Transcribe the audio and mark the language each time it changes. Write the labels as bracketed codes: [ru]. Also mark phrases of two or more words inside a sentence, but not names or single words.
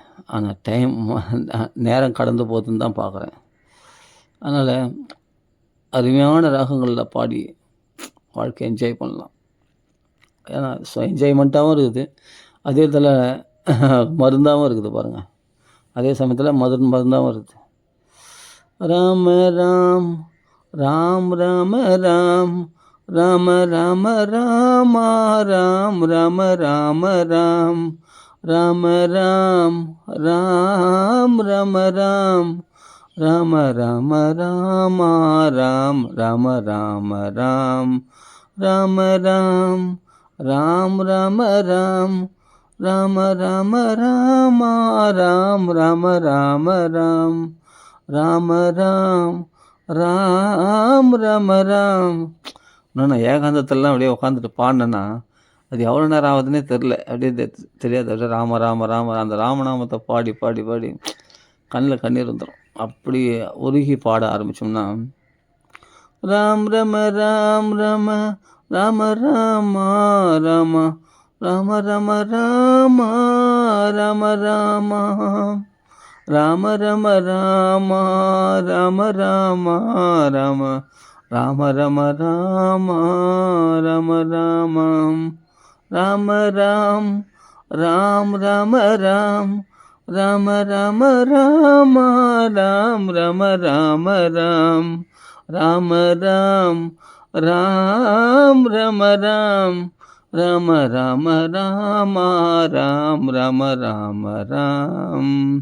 [ta] ஆனால் நேரம் கடந்து போகுதுன்னு தான் பார்க்குறேன். அதனால் அருமையான ராகங்களில் பாடி வாழ்க்கை என்ஜாய் பண்ணலாம். ஏன்னா என்ஜாய்மெண்ட்டாகவும் இருக்குது, அதே இதில் மருந்தாகவும் இருக்குது பாருங்கள். அதே சமயத்தில் மருந்தாகவும் இருக்குது. ராம ராம் ராம் ராம ராம் ராம ராம ராமா ராம் ராம ராம ராம் ராம ராம் ராம் ராம ராம் ராம ராம ராமா ராம் ராம ராம ராம் ராம ராம் ராம் ராம ராம் ராம ராம ராமா ராம் ராம ராம ராம் ராம ராம் ராம் ராம ராம். நான் ஏகாந்தத்திலலாம் அப்படியே உட்காந்துட்டு பாடினேன்னா அது எவ்வளோ நேரம் ஆகுதுன்னே தெரில. அப்படியே தெரியாது. அப்படியே ராம ராம ராம அந்த ராமநாமத்தை பாடி பாடி பாடி கண்ணில் கண்ணீர் வந்துடும். அப்படி உருகி பாட ஆரம்பித்தோம்னா ராம் ரம ராம் ரம ராம ராமா ராம ராம ரம ராமா ராம ராமா ராம ரம ராமா ராம ராமா ராம ராம ரம ராமா ராம ராமம் ராம ராம் ராம் ராம ராம் ராம ராம ராமா ராம் ரம ராம ராம் ராம ராம் ராம் ரம ராம் ராம ராம ராமா ராம் ரம ராம ராம்